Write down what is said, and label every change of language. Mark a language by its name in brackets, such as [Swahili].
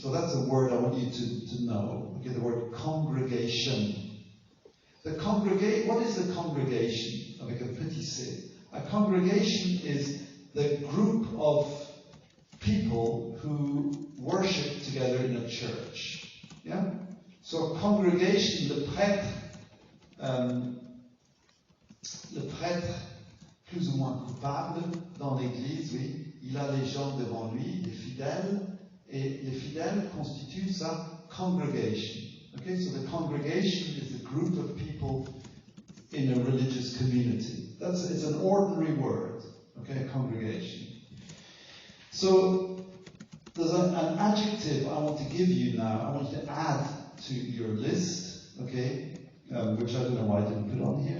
[English] So that's a word I want you to know. Okay, the word congregation. What is the congregation? [French] Avec un petit c. [English] A congregation is the group of people who worship together in a church. Yeah? [French] So congregation, le prêtre plus ou moins coupable dans l'église, oui, il a les gens devant lui, les fidèles, et les fidèles constituent sa congregation. [English] Okay, so the congregation is a group of people in a religious community. It's an ordinary word, okay, a congregation. So there's an adjective I want to give you now. I want you to add to your list, okay, which I don't know why I didn't put on here.